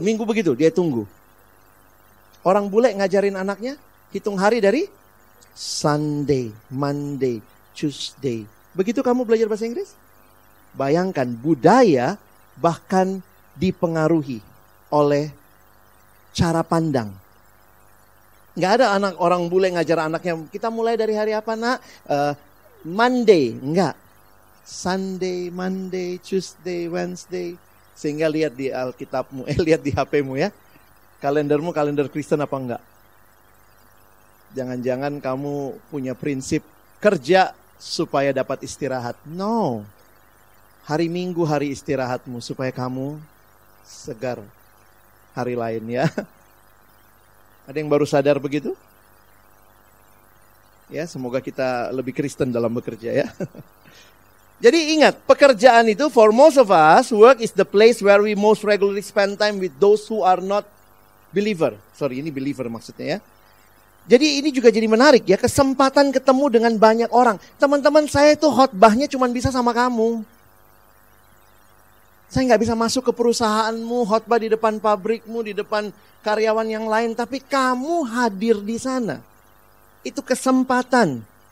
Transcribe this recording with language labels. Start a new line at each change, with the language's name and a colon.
Indonesian: Minggu begitu, dia tunggu. Orang bule ngajarin anaknya, hitung hari dari
English: Sunday, Monday, Tuesday.
Indonesian: Begitu kamu belajar bahasa Inggris? Bayangkan, budaya bahkan dipengaruhi oleh cara pandang. Nggak ada anak orang bule ngajar anaknya, kita mulai dari hari apa nak? Monday, enggak.
English: Sunday, Monday, Tuesday, Wednesday.
Indonesian: Sehingga lihat di Alkitabmu, lihat di HPmu ya. Kalendermu kalender Kristen apa enggak? Jangan-jangan kamu punya prinsip kerja supaya dapat istirahat. No. Hari Minggu hari istirahatmu supaya kamu segar hari lain ya. Ada yang baru sadar begitu? Ya, semoga kita lebih Kristen dalam bekerja ya. Jadi ingat, pekerjaan itu
English: for most of us, work is the place where we most regularly spend time with those who are not believer.
Indonesian: Sorry, ini believer maksudnya ya. Jadi ini juga jadi menarik ya, kesempatan ketemu dengan banyak orang. Teman-teman saya itu khotbahnya cuma bisa sama kamu. Saya nggak bisa masuk ke perusahaanmu, khotbah di depan pabrikmu, di depan karyawan yang lain. Tapi kamu hadir di sana. Itu kesempatan.